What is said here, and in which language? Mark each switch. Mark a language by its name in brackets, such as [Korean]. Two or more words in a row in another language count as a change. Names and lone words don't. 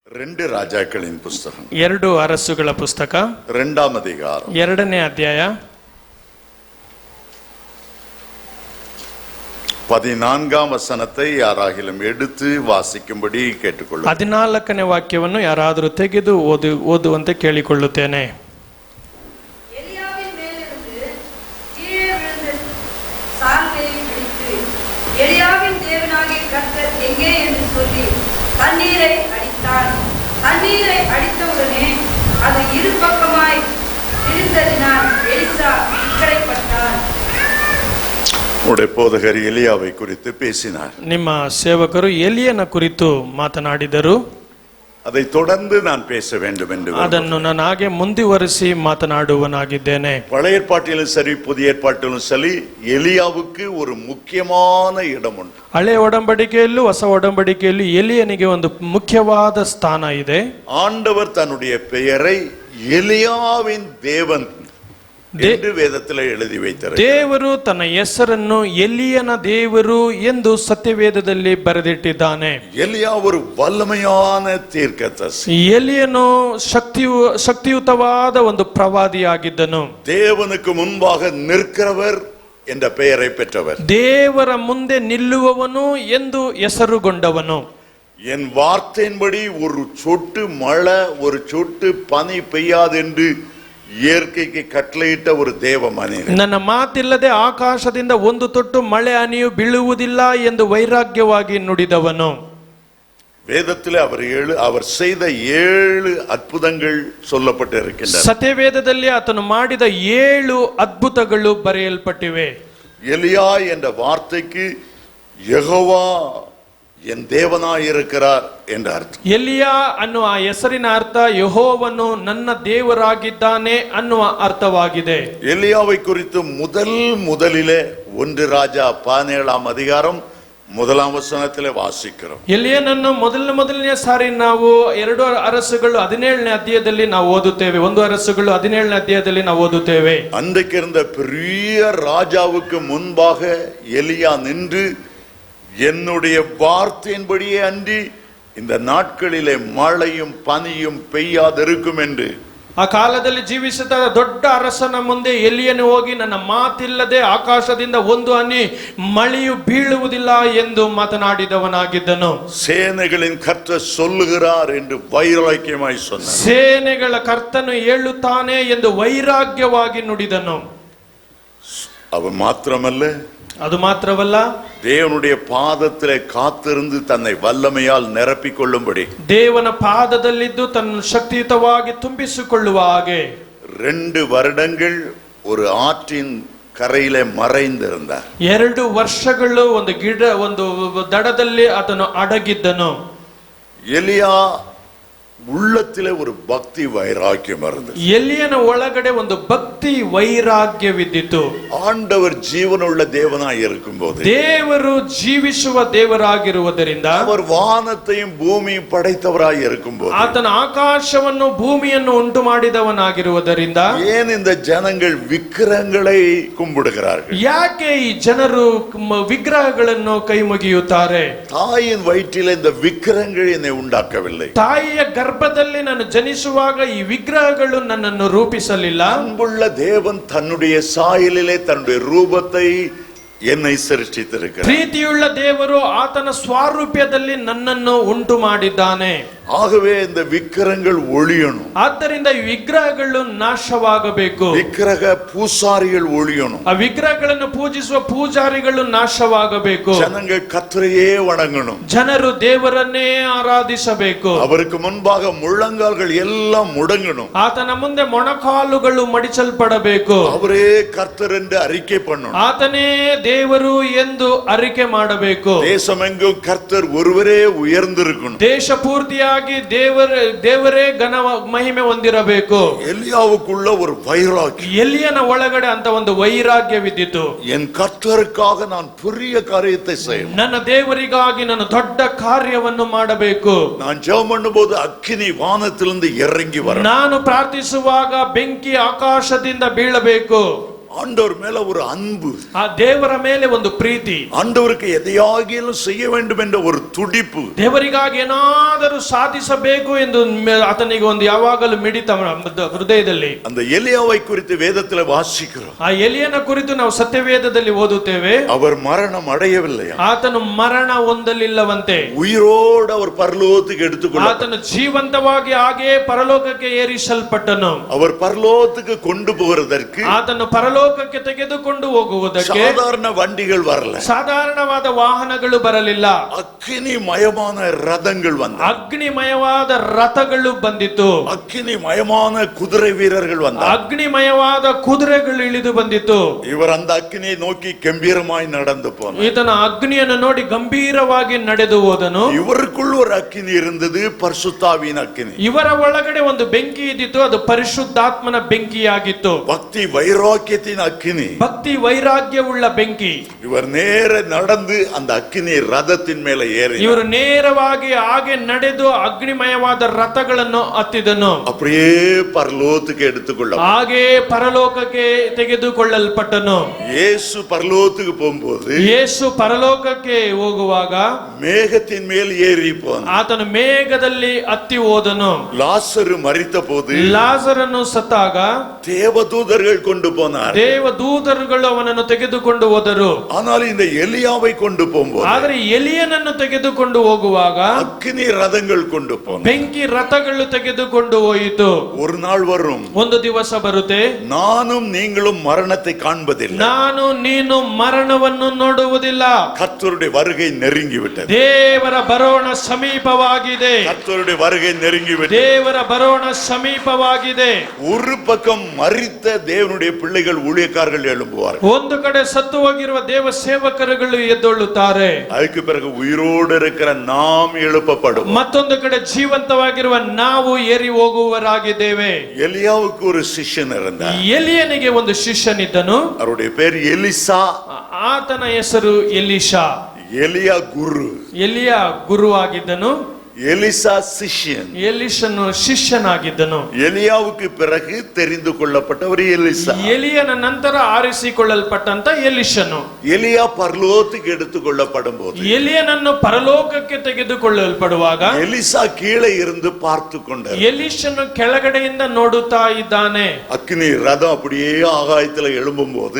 [Tamil] 2 ರಾಜಾக்களின் புஸ்தகம் [Kannada] 2 ಅರಸುಗಳ ಪುಸ್ತಕ [Tamil] 2ாம் அதிகாரம் [Kannada] 2ನೇ ಅಧ್ಯಾಯ [Tamil] 14ஆம் வசனத்தை யாராகிலும் எடுத்து வாசிக்கும்படி ಕೇಳಿಕೊಳ್ಳುತ್ತೇನೆ. [Kannada] 14ನೇ ವಾಕ್ಯವನ್ನು ಯಾರಾದರೂ ತೆಗೆದು ಓದುವಂತೆ ಕೇಳಿಕೊಳ್ಳುತ್ತೇನೆ. [Tamil] எலியாவின் மேலிருந்து கீழே விழுந்த சால்வையை பிடித்து, எலியாவின் தேவனாகிய கர்த்தர் எங்கே என்று சொல்லி தண்ணீரை அடித்தான். தண்ணீரை அடித்தவுடனே அது இரு பக்கமாய் விழுந்ததினால் எலிசா இக்கரைப்பட்டார். உடைய போதகர் எலியாவை குறித்து பேசினார். [Kannada] ನಿಮ್ಮ ಸೇವಕರು ಎಲಿಯನ ಕುರಿತು ಮಾತನಾಡಿದರು. [Tamil] அதை தொடர்ந்து நான் பேச வேண்டும் என்று [Kannada] ಅದನ್ನು ನಾನು ಹಾಗೆ ಮುಂದುವರಿಸಿ ಮಾತನಾಡುವನಾಗಿದ್ದೇನೆ. [Tamil] பழைய ஏற்பாட்டிலும் சரி புதிய ஏற்பாட்டிலும் சரி எலியாவுக்கு ஒரு முக்கியமான இடம் உண்டு. [Kannada] ಹಳೆ ಒಡಂಬಡಿಕೆಯಲ್ಲೂ ಹೊಸ ಒಡಂಬಡಿಕೆಯಲ್ಲೂ ಎಲಿಯನಿಗೆ ಒಂದು ಮುಖ್ಯವಾದ ಸ್ಥಾನ ಇದೆ. [Tamil] ஆண்டவர் தன்னுடைய பெயரை எலியாவின் தேவன் [Kannada] ಎಂದು ವೇದದಲ್ಲಿ [Tamil] எழுதி வைத்தார். [Kannada] ದೇವರು ತನ್ನ ಹೆಸರನ್ನು ಎಲಿಯನ ದೇವರು ಎಂದು ಸತ್ಯವೇದದಲ್ಲಿ ಬರೆದಿಟ್ಟಿದ್ದಾನೆ. [Tamil] ಎಲಿಯಾ ஒரு வல்லமையான தீர்க்கதரிசி. [Kannada] ಎಲಿಯನು ಶಕ್ತಿಯುತವಾದ ಒಂದು ಪ್ರವಾದಿಯಾಗಿದ್ದನು. [Tamil] தேவனுக்கு முன்பாக நிற்கிறவர் என்ற பெயரை பெற்றவர். [Kannada] ದೇವರ ಮುಂದೆ ನಿಲ್ಲುವವನು ಎಂದು ಹೆಸರುಗೊಂಡವನು. [Tamil] என் வார்த்தையின்படி ஒரு சொட்டு மழை ஒரு சொட்டு பனி பெய்யாது என்று இயற்கைக்கு கட்டளையிட்ட ஒரு தேவ மனிதன். [Kannada] ನನ್ನ ಮಾತಿಲ್ಲದೆ ಆಕಾಶದಿಂದ ಒಂದು ತೊಟ್ಟು ಮಳೆ ಹನಿಯು ಬೀಳುವುದಿಲ್ಲ ಎಂದು ವೈರಾಗ್ಯವಾಗಿ ನುಡಿದವನು. [Tamil] வேதத்தில் அவர் செய்த 7 அற்புதங்கள் சொல்லப்பட்டிருக்கின்றன. [Kannada] ಸತ್ಯವೇದದಲ್ಲಿ ಆತನು ಮಾಡಿದ 7 ಅದ್ಭುತಗಳು ಬರೆಯಲ್ಪಟ್ಟಿವೆ. [Tamil] எலியா என்ற வார்த்தைக்கு யெகோவா என் தேவனாய் இருக்கிறார் என்ற அர்த்தம். [Kannada] ಎಲಿಯಾ ಅನ್ನುವ ಹೆಸರಿನ ಅರ್ಥ ಯೆಹೋವನು ನನ್ನ ದೇವರಾಗಿದ್ದಾನೆ ಅನ್ನುವ ಅರ್ಥವಾಗಿದೆ. [Tamil] எலியாவை குறித்து முதலிலே 1 ராஜா 17ஆம் அதிகாரம் 1ஆம் வசனத்திலே வாசிக்கிறோம். [Kannada] ಎಲಿಯನನ್ನು ಮೊದಲನೇ ಸಾರಿ ನಾವು 2 ಅರಸುಗಳು 17ನೇ ಅಧ್ಯಾಯದಲ್ಲಿ ನಾವು ಓದುತ್ತೇವೆ. 1 ಅರಸುಗಳು 17ನೇ ಅಧ್ಯಾಯದಲ್ಲಿ ನಾವು ಓದುತ್ತೇವೆ. [Tamil] அன்றைக்கு இருந்த பெரிய ராஜாவுக்கு முன்பாக எலியா நின்று என்னுடைய வார்த்தையின்படியே அன்றி இந்த நாட்களிலே மழையும் பனியும் பெய்யாதிருக்கும் என்று [Kannada] ಆ ಕಾಲದಲ್ಲಿ ಜೀವಿಸಿದ ದೊಡ್ಡ ಅರಸನ ಮುಂದೆ ಎಲಿಯನು ಹೋಗಿ ನನ್ನ ಮಾತಿಲ್ಲದೆ ಆಕಾಶದಿಂದ ಒಂದು ಹನಿ ಮಳೆಯು ಬೀಳುವುದಿಲ್ಲ ಎಂದು ಮಾತನಾಡಿದವನಾಗಿದ್ದನು. [Tamil] சேனைகளின் கர்த்தர் சொல்லுகிறார் என்று வைராக்கியமாய் சொன்னார். [Kannada] ಸೇನೆಗಳ ಕರ್ತನು ಹೇಳುತ್ತಾನೆ ಎಂದು ವೈರಾಗ್ಯವಾಗಿ ನುಡಿದನು. [Tamil] அவன் மாத்திரமல்ல, [Kannada] ಅದು ಮಾತ್ರವಲ್ಲ, [Tamil] தேவனுடைய பாதத்திலே காத்திருந்து தன்னை வல்லமையால் நிரப்பிக் கொள்ளும்படி [Kannada] ದೇವನ ಪಾದದಲ್ಲಿದ್ದು ತನ್ನ ಶಕ್ತಿಯುತವಾಗಿ ತುಂಬಿಸಿಕೊಳ್ಳುವ ಹಾಗೆ [Tamil] 2 வருடங்கள் ஒரு ஆற்றின் கரையிலே மறைந்திருந்தார். [Kannada] 2 ವರ್ಷಗಳು ಒಂದು ದಡದಲ್ಲಿ ಆತನು ಅಡಗಿದ್ದನು. [Tamil] எலியா உள்ளத்திலே ஒரு பக்தி வைராக்கியம் இருந்தது. [Kannada] ಎಲಿಯನ ಒಳಗಡೆ ಒಂದು ಭಕ್ತಿ ವೈರಾಗ್ಯವಿದ್ದಿತು. [Tamil] ஆண்டவர் ஜீவனுள்ள தேவனாய் இருக்கும்போது, [Kannada] ದೇವರು ಜೀವಿಸುವ ದೇವರಾಗಿರುವುದರಿಂದ, [Tamil] அவர் வானத்தையும் பூமியும் படைத்தவராய் இருக்கும்போது, [Kannada] ಆತನ ಆಕಾಶವನ್ನು ಭೂಮಿಯನ್ನು ಉಂಟು ಮಾಡಿದವನಾಗಿರುವುದರಿಂದ, [Tamil] ஏன் இந்த ஜனங்கள் விக்கிரகங்களை கும்பிடுகிறார்கள்? [Kannada] ಯಾಕೆ ಈ ಜನರು ವಿಗ್ರಹಗಳನ್ನು ಕೈ ಮುಗಿಯುತ್ತಾರೆ? [Tamil] தாயின் வயிற்றில் இந்த விக்கிரகங்கள் என்னை உண்டாக்கவில்லை. [Kannada] ತಾಯಿಯ ಗರ್ಭದಲ್ಲಿ ನಾನು ಜನಿಸುವಾಗ ಈ ವಿಗ್ರಹಗಳು ನನ್ನನ್ನು ರೂಪಿಸಲಿಲ್ಲ. [Tamil] அன்புள்ள தேவன் தன்னுடைய சாயலிலே தன்னுடைய ரூபத்தை என்னை சிருஷ்டித்திருக்கிறார். [Kannada] ಪ್ರೀತಿಯುಳ್ಳ ದೇವರು ಆತನ ಸ್ವಾರೂಪ್ಯದಲ್ಲಿ ನನ್ನನ್ನು ಉಂಟು ಮಾಡಿದ್ದಾನೆ. [Tamil] ஆகவே இந்த விக்கிரகங்கள் ஒழியணும். [Kannada] ಆದ್ದರಿಂದ ಈ ವಿಗ್ರಹಗಳು ನಾಶವಾಗಬೇಕು. [Tamil] விக்கிரக பூசாரிகள் ஒழியணும். [Kannada] ಆ ವಿಗ್ರಹಗಳನ್ನು ಪೂಜಿಸುವ ಪೂಜಾರಿಗಳು ನಾಶವಾಗಬೇಕು. [Tamil] ஜனங்கள் கர்த்தரையே வணங்கணும். [Kannada] ಜನರು ದೇವರನ್ನೇ ಆರಾಧಿಸಬೇಕು. [Tamil] அவருக்கு முன்பாக முழங்கால்கள் எல்லாம் முடங்கணும். [Kannada] ಆತನ ಮುಂದೆ ಮೊಣಕಾಲುಗಳು ಮಡಿಸಲ್ಪಡಬೇಕು. [Tamil] அவரே கர்த்தர் என்று அறிக்கை பண்ணணும். [Kannada] ಆತನೇ ದೇವರು ಎಂದು ಅರಿಕೆ ಮಾಡಬೇಕು. [Tamil] தேசமெங்கும் கர்த்தர் ஒருவரே உயர்ந்திருக்கணும். [Kannada] ದೇಶ ಪೂರ್ತಿಯಾಗಿ ದೇವರೇ ಘನ ಮಹಿಮೆ ಹೊಂದಿರಬೇಕು. [Tamil] எலியாவுக்குள்ள ஒரு வைராக்கியம், [Kannada] ಎಲಿಯನ ಒಳಗಡೆ ಅಂತ ಒಂದು ವೈರಾಗ್ಯವಿದ್ದಿತು. [Tamil] என் கர்த்தருக்காக நான் பெரிய காரியத்தை செய்யணும். [Kannada] ನನ್ನ ದೇವರಿಗಾಗಿ ನಾನು ದೊಡ್ಡ ಕಾರ್ಯವನ್ನು ಮಾಡಬೇಕು. [Tamil] நான் ஜெபம் பண்ணும்போது அக்கினி வானத்திலிருந்து இறங்கி வர, [Kannada] ನಾನು ಪ್ರಾರ್ಥಿಸುವಾಗ ಬೆಂಕಿ ಆಕಾಶದಿಂದ ಬೀಳಬೇಕು. [Tamil] ஆண்டவர் மேல ஒரு அன்பு, [Kannada] ಆ ದೇವರ ಮೇಲೆ ಒಂದು ಪ್ರೀತಿ, [Tamil] ஆண்டவருக்கு எதையாகிலும் செய்ய வேண்டும் என்ற ஒரு துடிப்பு, [Kannada] ದೇವರಿಗಾಗಿ ಏನಾದರೂ ಸಾಧಿಸಬೇಕು ಎಂದು ಆತನಿಗೆ ಒಂದು ಯಾವಾಗಲೂ ಮಿಡಿತ ಹೃದಯದಲ್ಲಿ. [Tamil] அந்த எலியாவை குறித்து வேதத்தில் வாசிக்கிறோம். [Kannada] ಆ ಎಲಿಯನ ಕುರಿತು ನಾವು ಸತ್ಯವೇದದಲ್ಲಿ ಓದುತ್ತೇವೆ. [Tamil] அவர் மரணம் அடையவில்லையா, [Kannada] ಆತನು ಮರಣ ಹೊಂದಲಿಲ್ಲವಂತೆ, [Tamil] உயிரோடு அவர் பரலோகத்துக்கு எடுத்துக்கொள்ள, [Kannada] ಆತನು ಜೀವಂತವಾಗಿ ಹಾಗೆ ಪರಲೋಕಕ್ಕೆ ಏರಿಸಲ್ಪಟ್ಟನು. [Tamil] அவர் பரலோகத்துக்கு கொண்டு போவதற்கு [Kannada] ಆತನು ಪರಲೋಕಕ್ಕೆ ತೆಗೆದುಕೊಂಡು ಹೋಗುವುದಕ್ಕೆ [Tamil] சாதாரண வண்டிகள் வரல, [Kannada] ಸಾಧಾರಣವಾದ ವಾಹನಗಳು ಬರಲಿಲ್ಲ, [Tamil] அக்கினி மயமான ரதங்கள் வந்தார், [Kannada] ಅಗ್ನಿಮಯವಾದ ರಥಗಳು ಬಂದಿತು, [Tamil] அக்கினி மயமான குதிரை வீரர்கள் வந்தார், [Kannada] ಅಗ್ನಿಮಯವಾದ ಕುದುರೆಗಳು ಇಳಿದು ಬಂದಿತು. [Tamil] இவர் அந்த அக்கினியை நோக்கி கம்பீரமாய் நடந்து போனார். [Kannada] ಈತನ ಅಗ್ನಿಯನ್ನು ನೋಡಿ ಗಂಭೀರವಾಗಿ ನಡೆದು ಹೋದನು. [Tamil] இவருக்குள் ஒரு அக்கினி இருந்தது, பரிசுத்தாவியின் அக்கினி. [Kannada] ಇವರ ಒಳಗಡೆ ಒಂದು ಬೆಂಕಿ ಇದ್ದಿತ್ತು, ಅದು ಪರಿಶುದ್ಧಾತ್ಮನ ಬೆಂಕಿಯಾಗಿತ್ತು. [Tamil] பக்தி வைராக்கியத்தின் அக்கினி, [Kannada] ಭಕ್ತಿ ವೈರಾಗ್ಯವುಳ್ಳ ಬೆಂಕಿ. [Tamil] இவர் நேர நடந்து அந்த அக்கினி ரதத்தின் மேல ஏறி, [Kannada] ಇವರು ನೇರವಾಗಿ ಹಾಗೆ ನಡೆದು ಅಗ್ನಿಮಯವಾದ ರಥಗಳನ್ನು ಹತ್ತಿದನು. [Tamil] அப்படியே பரலோகத்துக்கு எடுத்துக்கொள்ள, [Kannada] ಹಾಗೆ ಪರಲೋಕಕ್ಕೆ ತೆಗೆದುಕೊಳ್ಳಲ್ಪಟ್ಟನು. [Tamil] இயேசு பரலோகத்துக்கு போகும்போது [Kannada] ಯೇಸು ಪರಲೋಕಕ್ಕೆ ಹೋಗುವಾಗ [Tamil] மேகத்தின் மேல் ஏறி போனார். [Kannada] ಆತನು ಮೇಘದಲ್ಲಿ ಹತ್ತಿ ಹೋದನು. [Tamil] லாசரு மரித்த போது [Kannada] ಲಾಜರನು ಸತ್ತಾಗ [Tamil] தேவதூதர்கள் கொண்டு போனார். [Kannada] ದೇವದೂತರುಗಳು ಅವನನ್ನು ತೆಗೆದುಕೊಂಡು ಹೋದರು. [Tamil] ஆனால் இந்த எலியாவை கொண்டு போகும்போது, [Kannada] ಆದರೆ ಎಲಿಯನನ್ನು ತೆಗೆದುಕೊಂಡು ಹೋಗುವಾಗ [Tamil] அக்கினி ரதங்கள் கொண்டு போனார். [Kannada] ಬೆಂಕಿ ರಥಗಳು ತೆಗೆದುಕೊಂಡು ಹೋಯಿತು. [Tamil] ஒரு நாள் வரும், [Kannada] ಒಂದು ದಿವಸ ಬರುತ್ತೆ, [Tamil] நானும் நீங்களும் மரணத்தை காண்பதில்லை, [Kannada] ನಾನು ನೀನು ಮರಣವನ್ನು ನೋಡುವುದಿಲ್ಲ. [Tamil] கர்த்தருடைய வருகை நெருங்கிவிட்டது, [Kannada] ದೇವರ ಬರೋಣ ಸಮೀಪವಾಗಿದೆ. [Tamil] கர்த்தருடைய வருகை நெருங்கிவிட்டது. [Kannada] ದೇವರ ಬರೋಣ ಸಮೀಪವಾಗಿದೆ. [Tamil] ஒரு பக்கம் மரித்த தேவனுடைய பிள்ளைகள் ஊழியக்காரர்கள் எழும்புவார்கள், [Kannada] ಒಂದು ಕಡೆ ಸತ್ತು ಹೋಗಿರುವ ದೇವ ಸೇವಕರುಗಳು ಎದ್ದೊಳ್ಳುತ್ತಾರೆ. [Tamil] அதுக்கு பிறகு உயிரோடு இருக்கிற நாம் எழுப்பப்படும். [Kannada] ಮತ್ತೊಂದು ಕಡೆ ಜೀವಂತವಾಗಿರುವ ನಾವು ಏರಿ ಹೋಗುವವರಾಗಿದ್ದೇವೆ. [Tamil] எலியாவுக்கு ஒரு சிஷ்யன் இருந்தார், [Kannada] ಎಲಿಯನಿಗೆ ಒಂದು ಶಿಷ್ಯನಿದ್ದನು. [Tamil] அவருடைய பேர் எலிசா. [Kannada] ಆತನ ಹೆಸರು ಎಲೀಷಾ. [Tamil] எலியா குரு, [Kannada] ಎಲಿಯ ಗುರು ಆಗಿದ್ದನು, [Tamil] எலிசா சிஷ்யன். [Kannada] ಎಲೀಷನು ಶಿಷ್ಯನಾಗಿದ್ದನು. [Tamil] எலியாவுக்கு பிறகு தெரிந்து கொள்ளப்பட்டவர் எலிசா. [Kannada] ಎಲಿಯನ ನಂತರ ಆರಿಸಿಕೊಳ್ಳಲ್ಪಟ್ಟಂತ ಎಲೀಷನು. [Tamil] எலியா பரலோகத்துக்கு எடுத்துக்கொள்ளப்படும் போது [Kannada] ಎಲಿಯನನ್ನು ಪರಲೋಕಕ್ಕೆ ತೆಗೆದುಕೊಳ್ಳಲ್ಪಡುವಾಗ [Tamil] எலிசா கீழே இருந்து பார்த்து கொண்டார். [Kannada] ಎಲೀಷನು ಕೆಳಗಡೆಯಿಂದ ನೋಡುತ್ತಾ ಇದ್ದಾನೆ. [Tamil] அக்னி ரதம் அப்படியே ஆகாயத்துல எழும்பும் போது